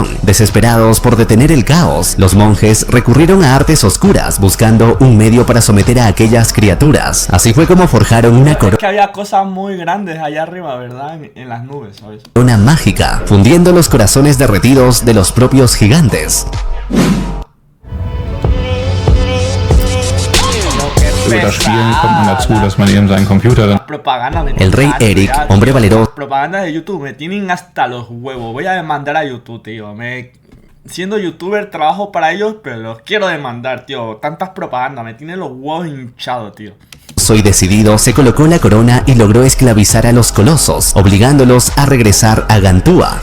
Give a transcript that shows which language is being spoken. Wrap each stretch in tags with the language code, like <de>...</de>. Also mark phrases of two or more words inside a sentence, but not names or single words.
<es>Desesperados por detener el caos, los monjes recurrieron a artes oscuras, buscando un medio para someter a aquellas criaturas. Así fue como forjaron una Es que había cosas muy grandes allá arriba, ¿verdad? En las nubes, ¿sabes? corona mágica, fundiendo los corazones derretidos de los propios gigantes.</es> <de>Über das Spielen kommt man dazu, dass man eben seinen Computer dann</de> <es>Propaganda me El rey tienen Eric, harto ya, hombre tío. valeroso, Propaganda de YouTube me tienen hasta los huevos. Voy a demandar a YouTube, tío. siendo youtuber trabajo para ellos, pero los quiero demandar, tío. Tantas propagandas, me tienen los huevos hinchados, tío. Soy decidido, se colocó la corona y logró esclavizar a los colosos, obligándolos a regresar a Gantua.</es>